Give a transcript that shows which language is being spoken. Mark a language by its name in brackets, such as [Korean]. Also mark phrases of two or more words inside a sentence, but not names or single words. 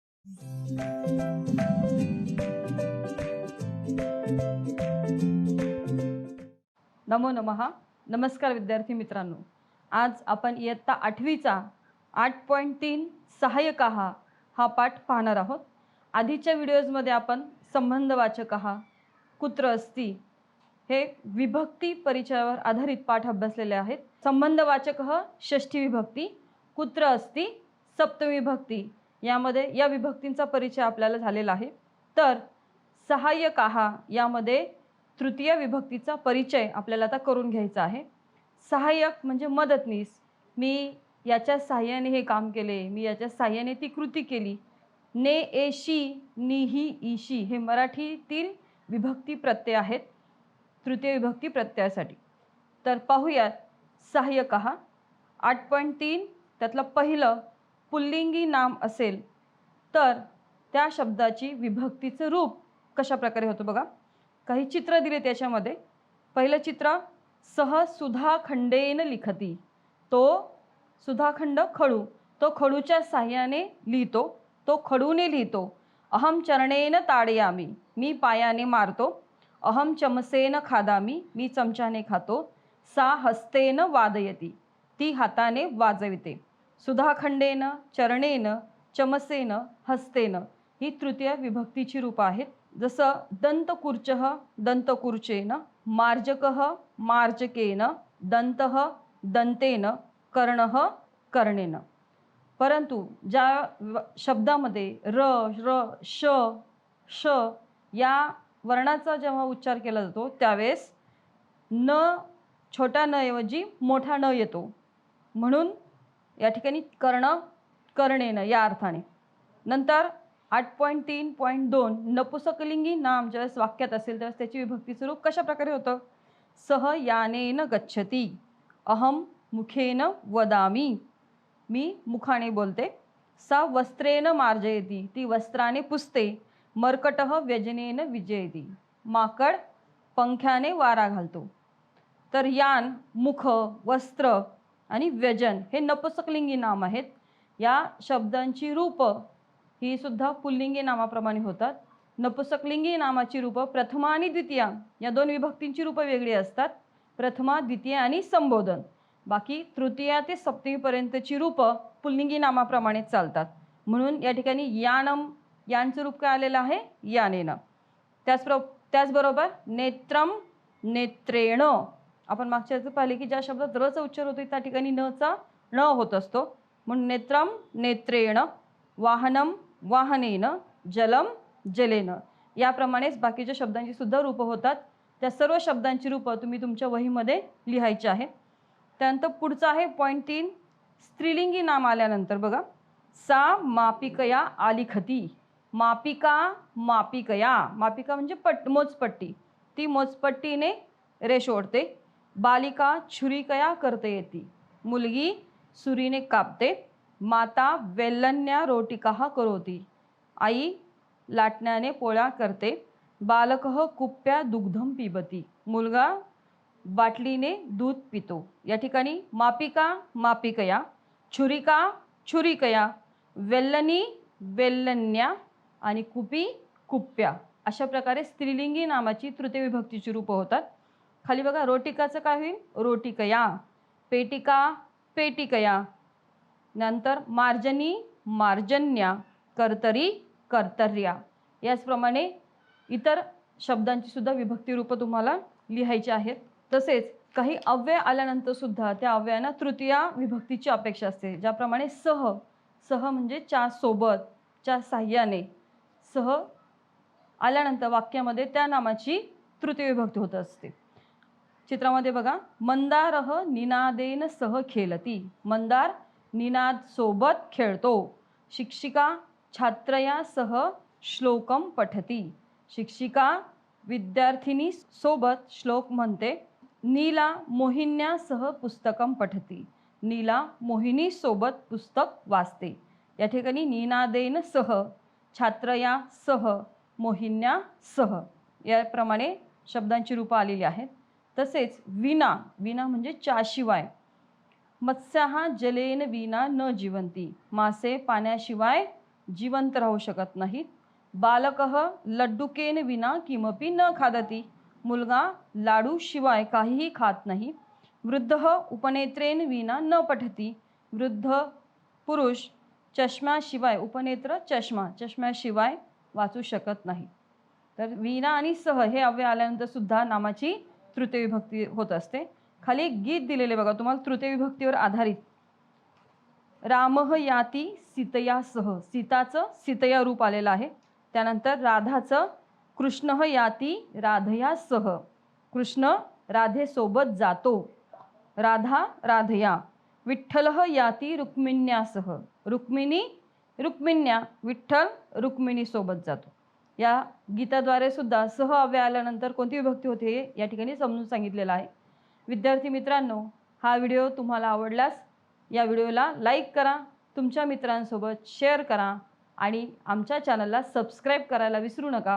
[Sanskrit] नमो नमः. [Marathi] नमस्कार विद्यार्थी मित्रांनो. आज आपण इयत्ता 8वीचा 8.3 सहाय्यक हा पाठ पाहणार आहोत. आधीच्या व्हिडिओजमध्ये आपण संबंधवाचक [Sanskrit] कुत्र अस्ति [Marathi] हे विभक्ती परिचयावर आधारित पाठ अभ्यासलेले आहेत. संबंधवाचक षष्ठी विभक्ती, [Sanskrit] कुत्र अस्ति [Marathi] सप्तमी विभक्ती, यामध्ये या विभक्तींचा परिचय आपल्याला झालेला आहे. तर सहाय्यक यामध्ये तृतीय विभक्तीचा परिचय आपल्याला आता करून घ्यायचा आहे. सहाय्यक म्हणजे मदतनीस. मी याच्या सहाय्याने हे काम केले, मी याच्या सहाय्याने ती कृती केली. ने, एशी, निही, ईशी हे मराठीतील विभक्ती प्रत्यय आहेत तृतीय विभक्ती प्रत्ययासाठी. तर पाहूयात सहाय्यक 8.3 त्यातलं पहिलं पुल्लिंगी नाम असेल तर त्या शब्दाची विभक्तीचं रूप कशा प्रकारे होतं बघा. काही चित्र दिले त्याच्यामध्ये. पहिलं चित्र, [Sanskrit] सह सुधाखंडेन लिखती. [Marathi] तो सुधाखंड खडू, तो खडूच्या साह्याने लिहितो, तो खडूने लिहितो. [Sanskrit] अहम चरणेन ताडयामी, [Marathi] मी पायाने मारतो. [Sanskrit] अहम चमसेन खादामी, [Marathi] मी चमच्याने खातो. [Sanskrit] सा हस्तेन वादयती, [Marathi] ती हाताने वाजविते. सुधाखंडेन, चरणेन, चमसेन, हस्तेन ही तृतीय विभक्तीची रूप आहेत. जसं [Sanskrit] दंतकूर्चः दंतकूर्चेन, मार्जकः मार्जकेन, दंतः दंतेन, कर्णः कर्णेन. [Marathi] परंतु ज्या शब्दामध्ये र, र, श, श या वर्णाचा जेव्हा उच्चार केला जातो त्यावेळेस न, छोट्या न ऐवजी मोठा न येतो. म्हणून या ठिकाणी [Sanskrit] कर्ण कर्णेन [Marathi] या अर्थाने. नंतर 8.3.2 नपुसकलिंगी नाम ज्यावेळेस वाक्यात असेल त्यावेळेस त्याची विभक्तीचं रूप कशा प्रकारे होतं. [Sanskrit] सह यानेन गच्छति, अहम मुखेन वदामी, [Marathi] मी मुखाने बोलते. [Sanskrit] सा वस्त्रेन मार्जयति, [Marathi] ती वस्त्राने पुसते. [Sanskrit] मर्कटः व्यजनेन विजयति, [Marathi] माकड पंख्याने वारा घालतो. तर यान मुख, वस्त्र आणि व्यजन हे नपुसकलिंगी नाम आहेत. या शब्दांची रूप ही सुद्धा पुल्लिंगी नामाप्रमाणे होतात. नपुसकलिंगी नामाची रूप प्रथमा आणि द्वितीया या दोन विभक्तींची रूप वेगळी असतात. प्रथमा, द्वितीया आणि संबोधन. बाकी तृतीया ते सप्तमीपर्यंतची रूप पुल्लिंगी नामाप्रमाणे चालतात. म्हणून या ठिकाणी यानम, यांचं रूप काय आलेलं आहे, यानेन. [Sanskrit] त्याचबरोबर नेत्रम, नेत्रेण. [Marathi] आपण मागच्या वेळेस पाहिले की ज्या शब्दात रचा उच्चार होतो त्या ठिकाणी नचा न होत असतो. [Sanskrit] म्हणून नेत्रम नेत्रेण, वाहनम वाहनेन, जलम जलेन. [Marathi] याप्रमाणेच बाकीच्या शब्दांची सुद्धा रूप होतात. त्या सर्व शब्दांची रूप तुम्ही तुमच्या वहीमध्ये लिहायची आहे. त्यानंतर पुढचं आहे 3 स्त्रीलिंगी नाम आल्यानंतर बघा, [Sanskrit] सा मापिकया आलिखती. मापिका, मापिकया, [Marathi] मापिका म्हणजे मोजपट्टी, ती मोजपट्टीने रेष ओढते. [Sanskrit] बालिका छुरिकया करते येती, [Marathi] मुलगी सुरीने कापते. [Sanskrit] माता वेल्लन्या रोटिका करोती, [Marathi] आई लाटण्याने पोळ्या करते. [Sanskrit] बालकः कुप्या दुग्धम पिबती, [Marathi] मुलगा बाटलीने दूध पितो. या ठिकाणी [Sanskrit] मापिका मापिकया, छुरिका छुरिकया, वेल्लनी वेल्लन्या [Marathi] आणि [Sanskrit] कुपी कुप्या [Marathi] अशा प्रकारे स्त्रीलिंगी नामाची तृतीय विभक्तीची रूप होतात. खाली बघा, रोटिकाचं काय होईल, रोटिकया. [Sanskrit] पेटिका पेटिकया. नंतर मार्जनी मार्जन्या, कर्तरी कर्तर्या. [Marathi] याचप्रमाणे इतर शब्दांची सुद्धा विभक्ती रूप तुम्हाला लिहायची आहेत. तसेच काही अव्यय आल्यानंतर सुद्धा त्या अव्ययांना तृतीय विभक्तीची अपेक्षा असते. ज्याप्रमाणे सह, सह म्हणजे च्या सोबत, च्या साह्याने. सह आल्यानंतर वाक्यामध्ये त्या नामाची तृतीय विभक्ती होत असते. चित्रामध्ये बघा, [Sanskrit] मंदारः निनादेन सह खेलती, [Marathi] मंदार निनाद सोबत खेळतो. [Sanskrit] शिक्षिका छात्रया सह श्लोकम पठती, [Marathi] शिक्षिका विद्यार्थिनी सोबत श्लोक म्हणते. [Sanskrit] नीला मोहिन्या सह पुस्तकम पठती, [Marathi] नीला मोहिनी सोबत पुस्तक वाचते. या ठिकाणी [Sanskrit] निनादेन सह, छात्रया सह, मोहिन्या सह [Marathi] याप्रमाणे शब्दांची रूपं आलेली आहेत. तसेच विना, विना म्हणजे च्याशिवाय. [Sanskrit] मत्स्याः जलेन विना न जीवंती, [Marathi] मासे पाण्याशिवाय जिवंत राहू शकत नाहीत. [Sanskrit] बालकः लड्डुकेन विना किमपि न खादति. [Marathi] मुलगा लाडूशिवाय काहीही खात नाही. [Sanskrit] वृद्धः उपनेत्रेन विना न पठति. [Marathi] वृद्ध पुरुष चष्म्याशिवाय, उपनेत्र चष्मा, चष्म्याशिवाय वाचू शकत नाही. तर विना आणि सह हे अव्यय आल्यानंतर सुद्धा नामाची तृतीय विभक्ती होत असते. खाली एक गीत दिलेले बघा तुम्हाला तृतीय विभक्तीवर आधारित. [Sanskrit] रामः याती सीतया सह, [Marathi] सीताचं सीतया रूप आलेलं आहे. त्यानंतर राधाचं [Sanskrit] कृष्णः याती राधया सह, [Marathi] कृष्ण राधेसोबत जातो. [Sanskrit] राधा राधया. विठ्ठलः याती रुक्मिण्यासह, रुक्मिणी रुक्मिण्या, [Marathi] विठ्ठल रुक्मिणीसोबत जातो. या गीताद्वारे सुद्धा सह अव्यय आल्यानंतर कोणती विभक्ती होते हे या ठिकाणी समजून सांगितलेलं आहे. विद्यार्थी मित्रांनो, हा व्हिडिओ तुम्हाला आवडल्यास या व्हिडिओला लाईक करा, तुमच्या मित्रांसोबत शेअर करा आणि आमच्या चॅनलला सबस्क्राईब करायला विसरू नका.